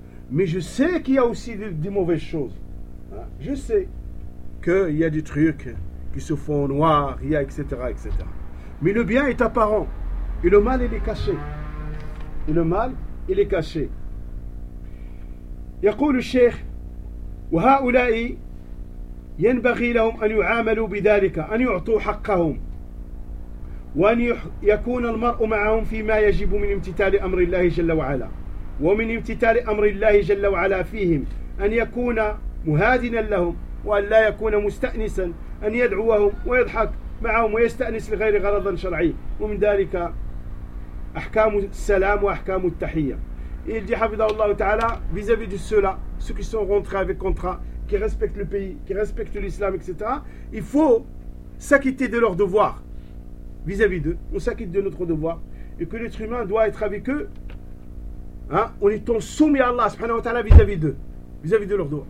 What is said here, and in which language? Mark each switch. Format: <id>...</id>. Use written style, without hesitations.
<fr>Mais je sais qu'il y a aussi des mauvaises choses. Je sais qu'il y a des trucs qui se font en noir, il y a etc., etc. Mais le bien est apparent et le mal, il est caché. Et le mal, il est caché.</fr> <ar>يقول الشيخ وهؤلاء ينبغي لهم أن يعاملوا بذلك أن يعطوا حقهم وأن يكون المرء معهم فيما يجب من امتثال أمر الله جل وعلا ومن امتثال أمر الله جل وعلا فيهم أن يكون مهادنا لهم وأن لا يكون مستأنسا أن يدعوهم ويضحك معهم ويستأنس لغير غرض شرعي، ومن ذلك أحكام السلام وأحكام التحية.</ar> <fr>Il dit,</fr> <ar>حفظه الله تعالى,</ar> <fr>vis-à-vis de ceux-là, ceux qui sont rentrés avec contrat, qui respectent le pays, qui respectent l'islam, etc., il faut s'acquitter de leurs devoirs vis-à-vis d'eux. On s'acquitte de notre devoir. Et que l'être humain doit être avec eux, hein, en étant soumis à Allah subhanahu wa ta'ala vis-à-vis d'eux, vis-à-vis de leurs devoirs.</fr>